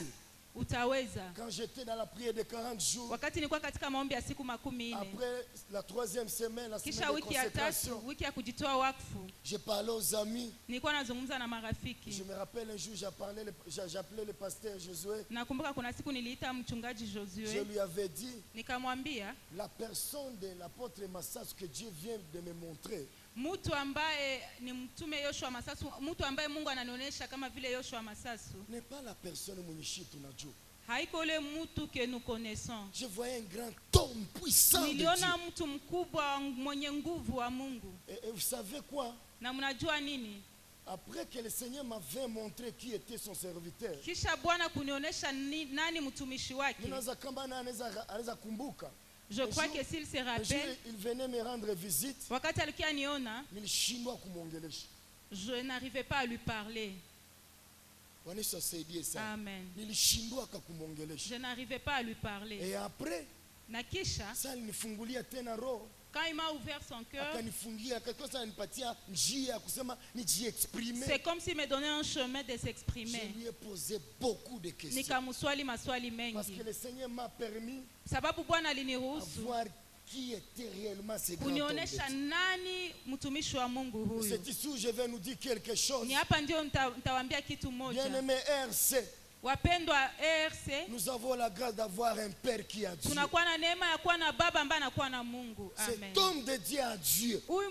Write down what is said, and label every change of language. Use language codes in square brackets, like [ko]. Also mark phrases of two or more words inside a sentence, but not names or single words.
[fr] quand j'étais dans la prière de 40 jours, après la 3e semaine, la semaine de consécration, j'ai parlé aux amis. Je me rappelle un jour, j'appelais le pasteur Josué. Je lui avais dit, la personne de l'apôtre Massas que Dieu vient de me montrer, [sw] mtu ambaye ni mtume Yoshua Masasu, mtu ambaye Mungu ananionyesha kama vile Yoshua Masasu, [fr] n'est pas la personne [sw] mwenye tunajua. [fr] Haiko le mtu que nous connaissons. Je voyais un grand homme puissant de Dieu. [sw] Niliona mtu mkubwa mwenye nguvu wa Mungu. [fr] Et vous savez quoi? [sw] Na mnajua nini? [fr] Après que le Seigneur m'avait montré qui était son serviteur, [sw] kisha Bwana kunionyesha nani mtumishi wake, [fr] je crois que s'il se rappelle, il venait me rendre visite. [sw] Wakati alikuwa niona, [fr] je n'arrivais pas à lui parler. Amen. Je n'arrivais pas à lui parler. Et après, [sw] na kisha, [fr] quand il m'a ouvert son cœur, c'est comme s'il me donnait un chemin de s'exprimer. Je lui ai posé beaucoup de questions. Parce que le Seigneur m'a permis [sw] sababu Bwana aliniruhusu [fr] voir qui était réellement ce grand homme. C'est ici où je vais nous dire quelque chose. Bien-aimé RC, nous avons la grâce d'avoir un Père qui a Dieu. Cet homme dédié à Dieu.